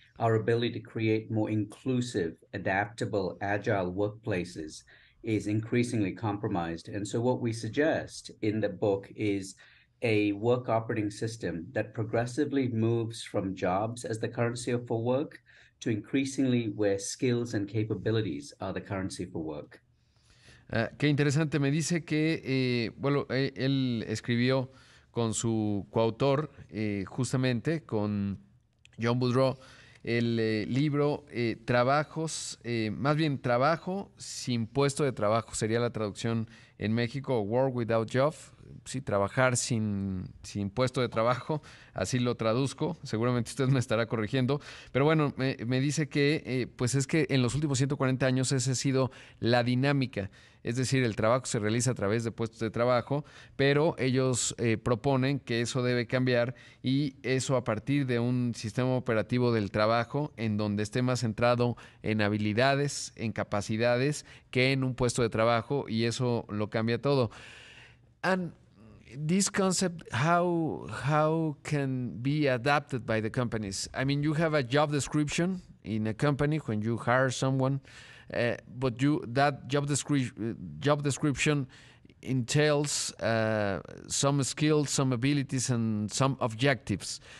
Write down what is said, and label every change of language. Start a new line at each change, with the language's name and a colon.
English: Our ability to create more inclusive, adaptable, agile workplaces is increasingly compromised. And so, what we suggest in the book is a work operating system that progressively moves from jobs as the currency for work to increasingly where skills and capabilities are the currency for work.
Spanish: Qué interesante. Me dice que, bueno, él escribió con su coautor, justamente con John Woodrow, el libro Trabajos, más bien Trabajo sin puesto de trabajo, sería la traducción en México, Work Without Job. Sí, trabajar sin puesto de trabajo, así lo traduzco, seguramente usted me estará corrigiendo, pero bueno, me dice que pues es que en los últimos 140 años esa ha sido la dinámica, es decir, el trabajo se realiza a través de puestos de trabajo, pero ellos proponen que eso debe cambiar, y eso a partir de un sistema operativo del trabajo en donde esté más centrado en habilidades, en capacidades, que en un puesto de trabajo, y eso lo cambia todo.
English: And this concept, how can be adapted by the companies? I mean, you have a job description in a company when you hire someone, but that job description entails some skills, some abilities, and some objectives.